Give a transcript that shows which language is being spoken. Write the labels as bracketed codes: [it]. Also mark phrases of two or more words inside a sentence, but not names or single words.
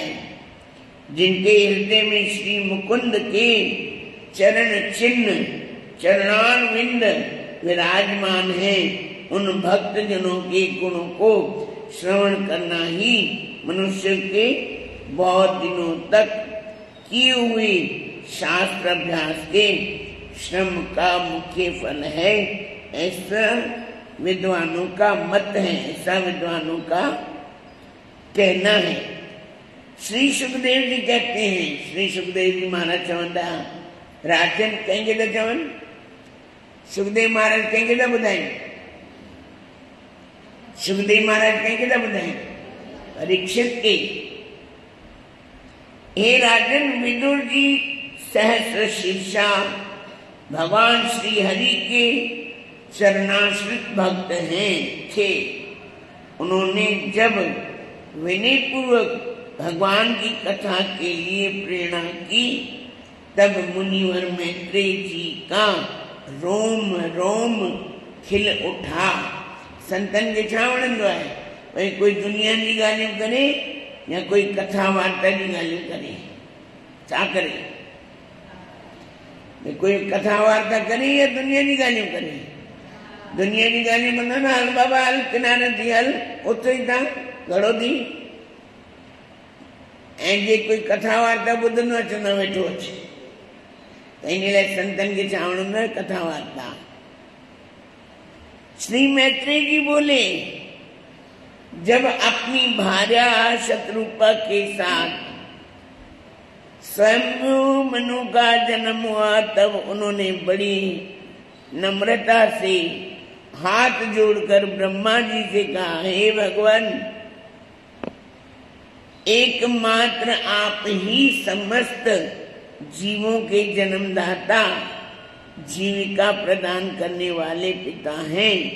[hi] जिनके हृदय में श्री मुकुंद के चरण चिन्ह चरणारविंद विराजमान है, उन भक्त जनों के गुणों को श्रवण करना ही मनुष्य के बहुत दिनों तक किए हुए शास्त्र अभ्यास के श्रम का मुख्य फल है, ऐसा विद्वानों का मत है, ऐसा विद्वानों का कहना है। श्री सुखदेव जी कहते हैं, [sd] श्री सुखदेव जी महाराज चवंदा, राजन कंहिंखे था चवनि? सुखदेव महाराज कंहिंखे था ॿुधाइनि? सुखदेव महाराज कंहिंखे था ॿुधाइनि? [hi] परीक्षित के। हे राजन, विदुर जी सहस्र शीर्षा भगवान श्री हरि के शरणाश्रित भक्त थे। उन्होंने जब विनय पूर्वक भगवान की कथा के लिए प्रेरणा की, तब मुनिवर मैत्रेय जी का रोम रोम खिल उठा। [sd] संतन खे छा वणंदो आहे? भई कोई दुनिया जी ॻाल्हियूं करे या कोई कथा वार्ता जी ॻाल्हियूं करे। छा करे? भई कोई कथा वार्ता करे या दुनिया जी ॻाल्हियूं करे? दुनिया जी ॻाल्हियूं मना न, हल बाबा हल किनारे थी हल, उथो ई था घड़ो थी। ऐं जे कोई कथा वार्ता ॿुधंदो अचंदो वेठो अचे, त इन लाइ संतन खे छा वणंदो आहे? कथा वार्ता। [hi] श्री मैत्रेय जी बोले, जब अपनी भार्या शत्रुपा के साथ स्वयं मनु का जन्म हुआ, तब उन्होंने बड़ी नम्रता से हाथ जोड़कर ब्रह्मा जी से कहा, हे भगवान, एकमात्र आप ही समस्त जीवों के जन्मदाता, जीविका प्रदान करने वाले पिता हैं।